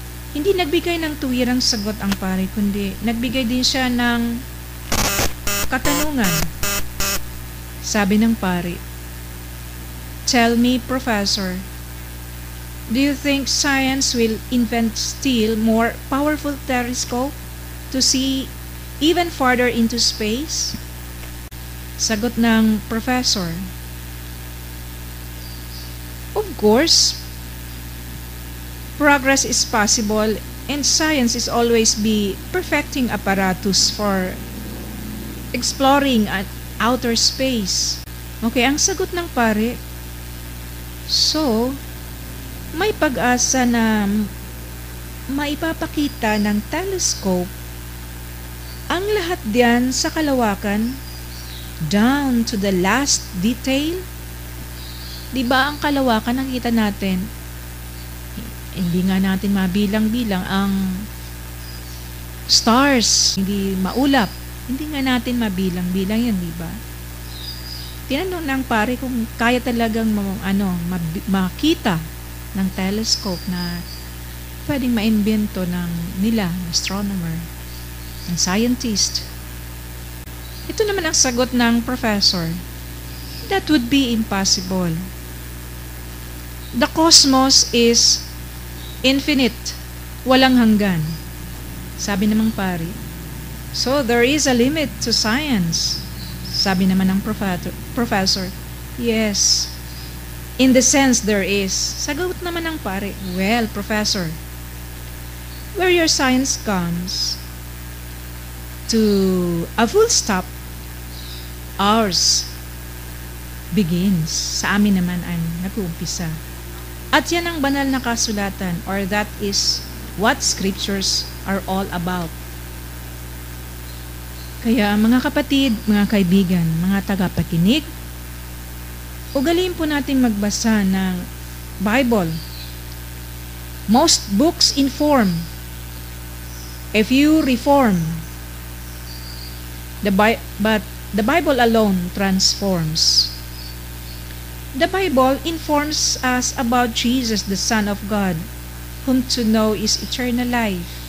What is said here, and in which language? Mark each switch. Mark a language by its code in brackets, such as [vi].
[tl] Hindi nagbigay ng tuwirang sagot ang pari, kundi nagbigay din siya ng katanungan. Sabi ng pari, [en] "Tell me, Professor, do you think science will invent still more powerful telescope to see even farther into space?" [tl] Sagot ng professor, [en] "Of course, progress is possible and science is always be perfecting apparatus for exploring at outer space." [tl] Okay, ang sagot ng pare, so, may pag-asa na maipapakita ng telescope ang lahat diyan sa kalawakan [en] down to the last detail? [tl] Diba ang kalawakan nakita natin? Hindi nga natin mabilang-bilang ang stars, hindi maulap. Hindi nga natin mabilang-bilang yan, diba? Tinanong ng pare kung kaya talagang makita ng telescope na pwedeng maimbento ng nila, astronomer, ng scientist. Ito naman ang sagot ng professor. [en] That would be impossible. The cosmos is infinite, [tl] walang hanggan. Sabi namang pari. [en] So there is a limit to science. [tl] Sabi naman ng professor. Yes. [en] In the sense there is. [tl] Sagot naman ng pari. [en] Well, professor, where your science comes to a full stop, ours begins. [tl] Sa amin naman ang nag-uumpisa. At yan ang banal na kasulatan, [en] or that is what scriptures are all about. [tl] Kaya mga kapatid, mga kaibigan, mga tagapakinig, ugaliin po natin magbasa ng Bible. [en] Most books inform. If you reform, but the Bible alone transforms. The Bible informs us about Jesus, the Son of God, whom to know is eternal life.